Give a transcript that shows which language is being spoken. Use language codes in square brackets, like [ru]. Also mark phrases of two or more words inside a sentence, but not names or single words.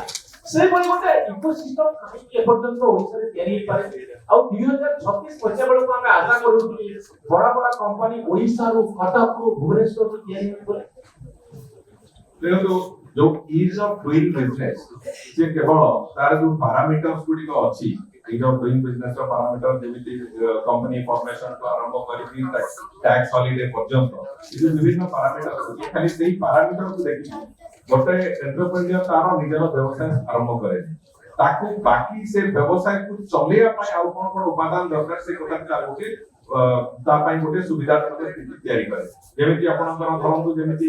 [or] ସେଇଭଳି ଗୋଟେ ଇକୋସିଷ୍ଟମ କାହିଁକି ଏପର୍ଯ୍ୟନ୍ତ ଓଡ଼ିଶାରେ ତିଆରି ହେଇପାରେ? ଆଉ 2036 ପଛେ ବେଳକୁ ଆମେ ଆଶା କରୁଛୁ କି ବଡ ବଡ କମ୍ପାନୀ ଓଡ଼ିଶାରୁ, କଟକରୁ, ଭୁବନେଶ୍ୱରରୁ ତିଆରି ହେଇପାରିବ। ଦେଖନ୍ତୁ, ଯୋଉ [en] ease of doing business, [or] ସେ କେବଳ ତାର ଯୋଉ ପାରାମିଟର୍ସ ଗୁଡିକ ଅଛି, [en] ease of doing business [or] ର parameter ଯେମିତି [en] company formation [or] ଠୁ ଆରମ୍ଭ କରିକି [en] tax holiday [or] ପର୍ଯ୍ୟନ୍ତ ଏ ଯୋଉ ବିଭିନ୍ନ parameter ଅଛି ଖାଲି ସେଇ parameter କୁ ଦେଖିକି ଗୋଟେ entrepreneur ତାର ନିଜର ବ୍ୟବସାୟ ଆରମ୍ଭ କରେ ତାକୁ ବାକି ସେ ବ୍ୟବସାୟ କୁ ଚଲେଇବା ପାଇଁ ଆଉ କଣ ଉପାଦାନ ଦରକାର ସେ କଥା ତାର ଗୋଟେ ତା ପାଇଁ ଗୋଟେ ସୁବିଧା ସ୍ଥିତି ତିଆରି କରେ ଯେମିତି ଆପଣଙ୍କର ଧରନ୍ତୁ ଯେମିତି